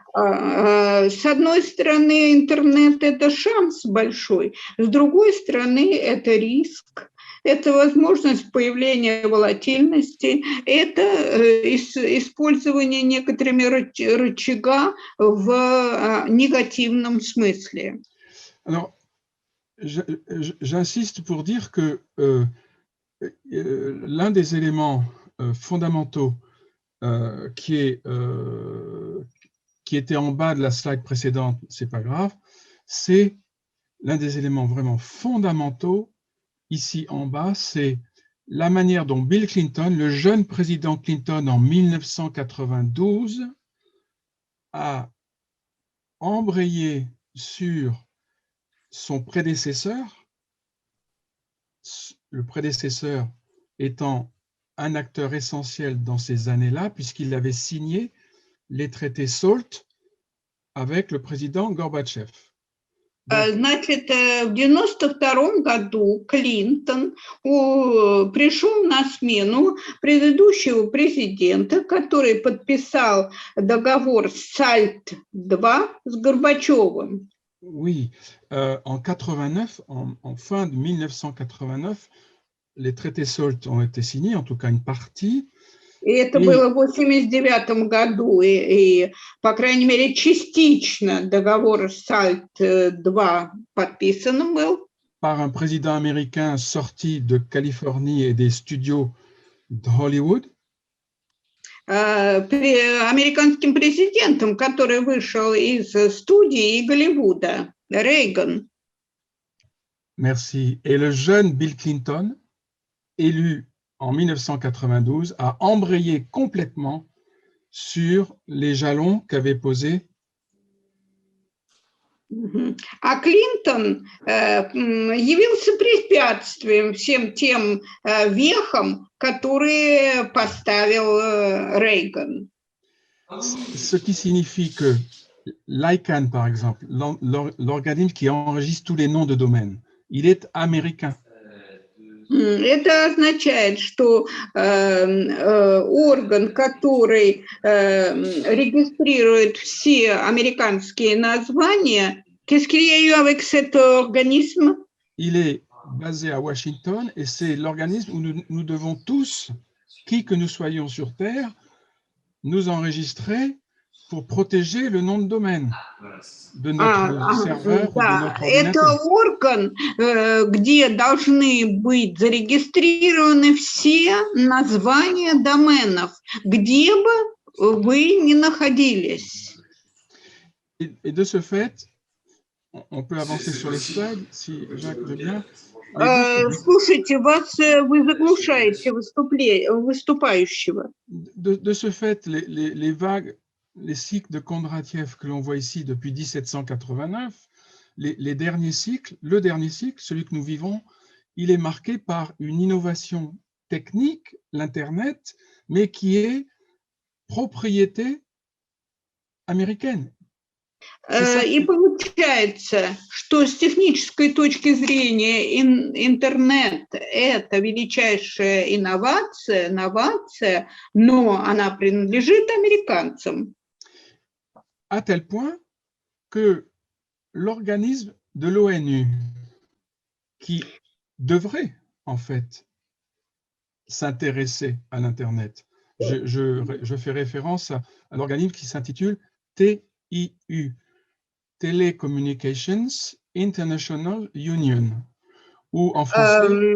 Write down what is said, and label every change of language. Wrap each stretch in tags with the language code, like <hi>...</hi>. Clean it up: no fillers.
<ru>С одной стороны, интернет – это шанс большой, с другой стороны, это риск. Это возможность появления волатильности, это использование некоторыми рычага в негативном смысле.</ru> <fr>Alors, j'insiste pour dire que l'un des éléments fondamentaux qui était en bas de la slide précédente, c'est pas grave, c'est l'un des éléments vraiment fondamentaux ici en bas, c'est la manière dont Bill Clinton, le jeune président Clinton en 1992, a embrayé sur son prédécesseur, le prédécesseur étant un acteur essentiel dans ces années-là, puisqu'il avait signé les traités SALT avec le président Gorbatchev.</fr> <ru>Значит, в 1992 году Клинтон пришел на смену предыдущего президента, который подписал договор SALT-2 с Горбачевым.</ru> <fr>Oui, en 89, en fin de 1989, les traités SALT ont été signés, en tout cas une partie.</fr> <ru>И это было в 1989 году, и, по крайней мере, частично договор SALT-2 подписан был.</ru> <fr>Par un président américain sorti de Californie et des studios de Hollywood.</fr> <ru>Американским президентом, который вышел из студии Голливуда, Рейган.</ru> <fr>Merci. Et le jeune Bill Clinton, élu en 1992, a embrayé complètement sur les jalons qu'avait posés.</fr> <ru>А Клинтон явился препятствием всем тем вехам, которые поставил Рейган.</ru> <fr>Ce qui signifie que l'ICANN, par exemple, l'organisme qui enregistre tous les noms de domaine, il est américain.</fr> <ru>Это означает, что орган, который регистрирует все американские названия,</ru> <fr>qu'est-ce qu'il y a eu avec cet organisme? Il est basé à Washington et c'est l'organisme où nous devons tous, qui que nous soyons sur Terre, nous enregistrer pour protéger le nom de domaine de notre serveur ou de notre</fr> <ru>это</ru> <fr>ordinateur.</fr> <ru>орган, где должны быть зарегистрированы все названия доменов, где бы вы ни находились.</ru> <fr>Et de ce fait, on peut avancer sur les slides, si Jacques veut bien.</fr> <ru>Слушайте, вы заглушаете выступающего.</ru> <fr>De ce fait, les vagues, les cycles de Kondratiev que l'on voit ici depuis 1789, les derniers cycles, le dernier cycle, celui que nous vivons, il est marqué par une innovation technique, l'Internet, mais qui est propriété américaine.</fr> <ru>И получается, что с технической точки зрения интернет – это величайшая новация, но она принадлежит американцам.</ru> <fr>À tel point que l'organisme de l'ONU, qui devrait en fait s'intéresser à l'Internet, je fais référence à l'organisme qui s'intitule TIU, Telecommunications International Union, ou en français…</fr>